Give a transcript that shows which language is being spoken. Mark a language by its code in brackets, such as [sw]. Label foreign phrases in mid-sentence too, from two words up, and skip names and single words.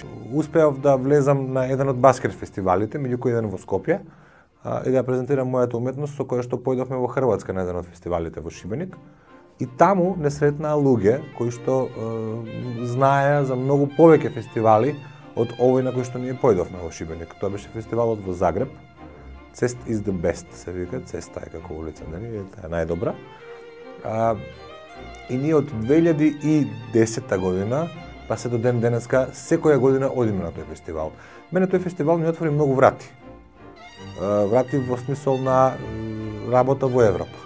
[mk] Успеав да влезам на еден од баскет фестивалите, меѓу кои еден во Скопје, и да презентирам мојата уметност со која што појдовме во Хрватска на еден од фестивалите во Шибеник. И таму не сретнаа луѓе кои што знаеа за многу повеќе фестивали од овој на кој што ние појдовме во Шибеник. Тоа беше фестивалот во Загреб. [en] Цест is the best, [mk] се вика, цеста е како улица, нели, е најдобра. И ние од 2010 година, па се до ден денеска, секоја година одиме на тој фестивал. Мене тој фестивал ми отвори многу врати. Врати во смисол на работа во Европа.